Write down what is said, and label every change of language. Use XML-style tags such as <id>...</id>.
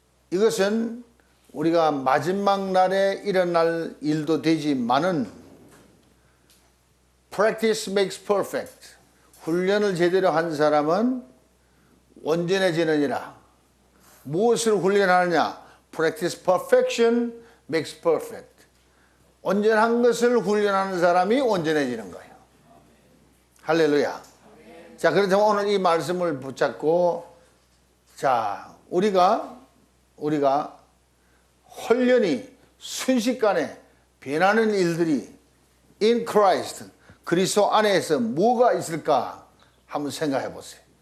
<ko>이것은 우리가 마지막 날에 일어날 일도 되지만은</ko> <en>practice makes perfect.</en> <ko>훈련을 제대로 한 사람은 온전해지느니라. 무엇을 훈련하느냐?</ko> <en>Practice perfection makes perfect.</en> <ko>온전한 것을 훈련하는 사람이 온전해지는 거예요. 할렐루야. 자, 그렇다면 오늘 이 말씀을 붙잡고, 자, 우리가 홀련히 순식간에 변하는 일들이 in Christ, 그리스도 안에서 뭐가 있을까 한번 생각해 보세요.</ko>